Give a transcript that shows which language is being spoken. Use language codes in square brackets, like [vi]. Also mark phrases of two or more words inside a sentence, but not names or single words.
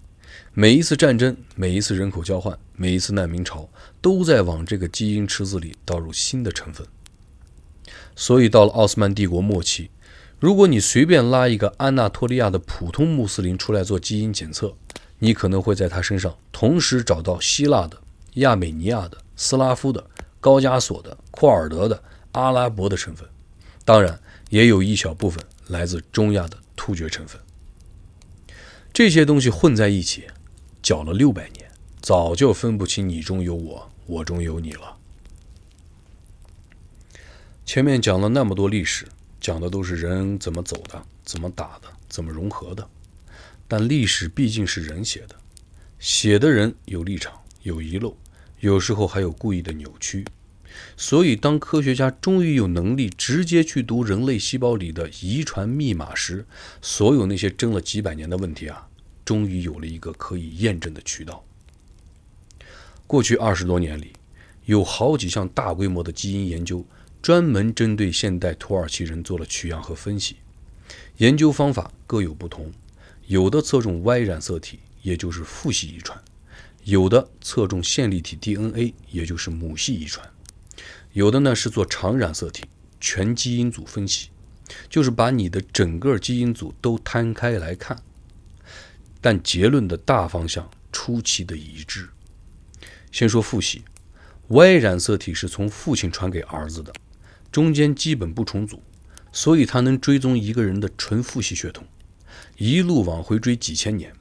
[zh] 每一次戰爭，每一次人口交換，每一次難民潮，都在往這個基因池子裡倒入新的成分。所以到了奧斯曼帝國末期，如果你隨便拉一個安納托利亞的普通穆斯林出來做基因檢測，你可能會在他身上同時找到希臘的、亞美尼亞的、斯拉夫的、高加索的、庫爾德的、阿拉伯的成分，當然也有一小部分來自中亞的突厥成分。這些東西混在一起，搅了600年，早就分不清你中有我，我中有你了。前面講了那麼多歷史，講的都是人怎麼走的，怎麼打的，怎麼融合的。但歷史畢竟是人寫的，寫的人有立場，有遺漏，有時候還有故意的扭曲。所以當科學家終於有能力直接去讀人類細胞裡的遺傳密碼時，所有那些爭了幾百年的問題啊，終於有了一個可以驗證的渠道。過去20多年裡，有好幾项大規模的基因研究專門針對现代土耳其人做了取樣和分析，研究方法各有不同，有的侧重 Y 染色体，也就是父系遺傳，有的側重线粒体 DNA， 也就是母系遺傳，有的呢是做长染色體全基因組分析，就是把你的整個基因組都摊開來看。但結論的大方向出奇的一致。先說父系，Y 染色體是从父親傳給兒子的，中間基本不重組，所以它能追蹤一個人的純父系血統，一路往回追幾千年。